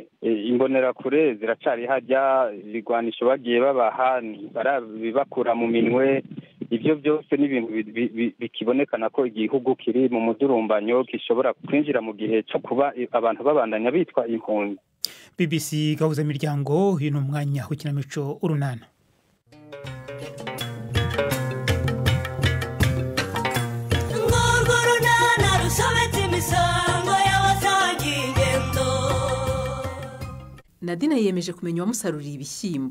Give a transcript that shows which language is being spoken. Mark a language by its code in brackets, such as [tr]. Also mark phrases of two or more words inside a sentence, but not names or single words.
[rn] Imbonerakure ziracari hajya ibigwanisho bagiye babaha barabibakura mu minwe. Ibyo byose ni ibintu bikibonekana ko igihugu kiri mu mudurumbanyo gishobora kwinjira mu gihe cyo kuba abantu babandanya bitwa impunzi. BBC Gahuzamiryango uyu ni umwanya w'ikinamico urunana. [rw] Nadine yiyemeje kumenya uwamusaruriye ibishyimbo.